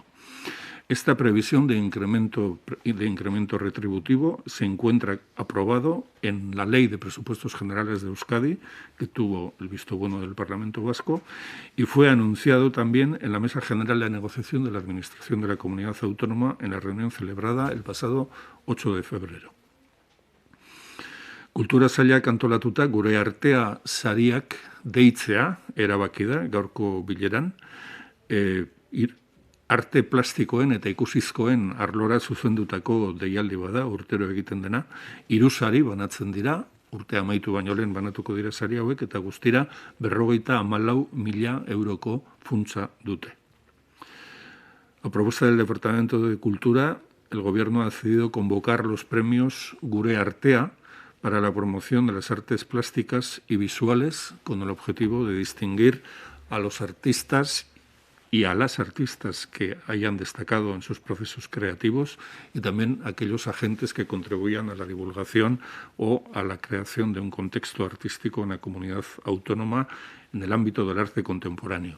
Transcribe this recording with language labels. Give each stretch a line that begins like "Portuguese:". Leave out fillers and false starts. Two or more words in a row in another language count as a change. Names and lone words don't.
Spanish: Esta previsión de incremento retributivo se encuentra aprobado en la Ley de Presupuestos Generales de Euskadi, que tuvo el visto bueno del Parlamento Vasco, y fue anunciado también en la Mesa General de Negociación de la Administración de la Comunidad Autónoma en la reunión celebrada el pasado 8 de febrero.
Basque: Kultura sailak antolatuta gure artea sariak deitzea erabaki da gaurko bileran, arte plastikoen eta ikusizkoen arlora zuzendutako deialdi bada, urtero egiten dena, 3 sari banatzen dira, urte amaitu baino lehen banatuko dira sari hauek, eta guztira 54.000 euroko funtsa dute.
Spanish: A propuesta del Departamento de Cultura, el Gobierno ha decidido convocar los premios Gure Artea para la promoción de las artes plásticas y visuales, con el objetivo de distinguir a los artistas y a las artistas que hayan destacado en sus procesos creativos y también a aquellos agentes que contribuyan a la divulgación o a la creación de un contexto artístico en la comunidad autónoma en el ámbito del arte contemporáneo.